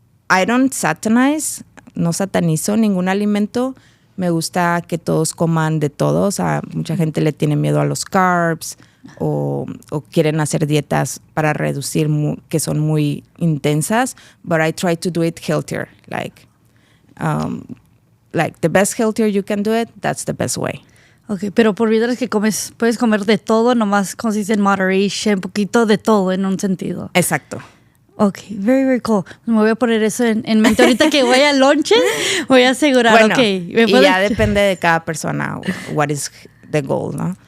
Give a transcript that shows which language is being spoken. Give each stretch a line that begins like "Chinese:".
English: I don't satanize,
Spanish: no satanizo ningún alimento. Me gusta que todos coman de todo. O sea, mucha gente le tiene miedo a los carbs o quieren hacer dietas para reducir que son muy intensas.
English: But I try to do it healthier. Like the best healthier you can do it, that's the best way.
Spanish: Okay, pero por vida es que puedes comer de todo, nomás consiste en moderation, poquito de todo en un sentido. Exacto.
English: Okay, very, very cool.
Spanish: Me voy a poner eso en mente. Ahorita que voy a lunches, voy a asegurar, bueno,
English: okay.
Spanish: Y ya depende de cada persona,
English: what is the goal,
Spanish: ¿no?